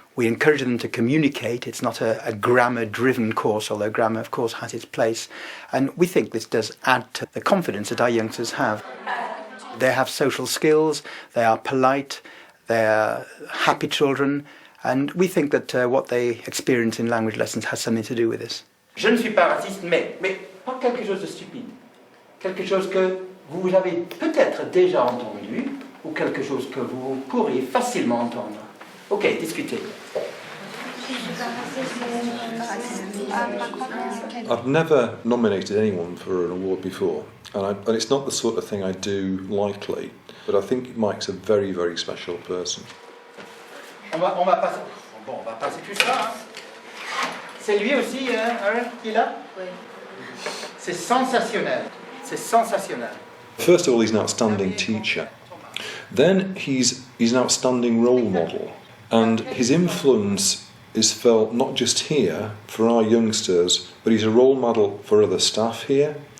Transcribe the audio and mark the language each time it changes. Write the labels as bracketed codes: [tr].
[en] We encourage them to communicate. It's not a grammar-driven course, although grammar, of course, has its place. And we think this does add to the confidence that our youngsters have. They have social skills, they are polite, they are happy children, and we think that what they experience in language lessons has something to do with this. [fr] Je ne suis pas raciste, mais pas quelque chose de stupide. Quelque chose que vous avez peut-être déjà entendu, ou quelque chose que vous pourriez facilement entendre. Ok, discutez. [en] I've never nominated anyone for an award before, and it's not the sort of thing I do lightly, but I think Mike's a very, very special person. [fr] On va passer tout ça. Hein. C'est lui aussi, hein, qui est là? Oui. C'est sensationnel. C'est sensationnel. [en] First of all, he's an outstanding teacher. Then he's an outstanding role model, and his influence is felt not just here for our youngsters, but he's a role model for other staff here.